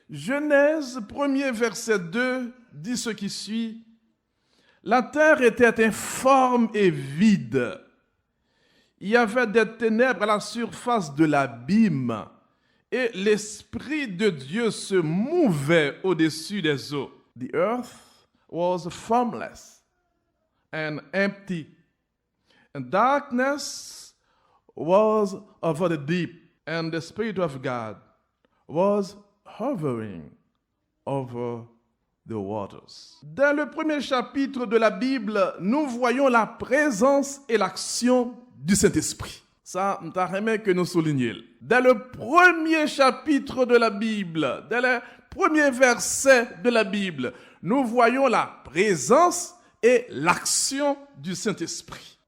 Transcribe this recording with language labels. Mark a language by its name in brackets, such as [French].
[French] Genèse 1er verset 2 dit ce qui suit. La terre était informe et vide. Il y avait des ténèbres à la surface de l'abîme. Et l'Esprit de Dieu se mouvait au-dessus des eaux. [English] The earth was formless and empty. And darkness was over the deep. And the Spirit of God was hovering over the waters. [French] Dans le premier chapitre de la Bible, nous voyons la présence et l'action du Saint-Esprit. Ça, nous t'aimerais que nous soulignions. Dans le premier chapitre de la Bible, dans les premiers versets de la Bible, nous voyons la présence et l'action du Saint-Esprit.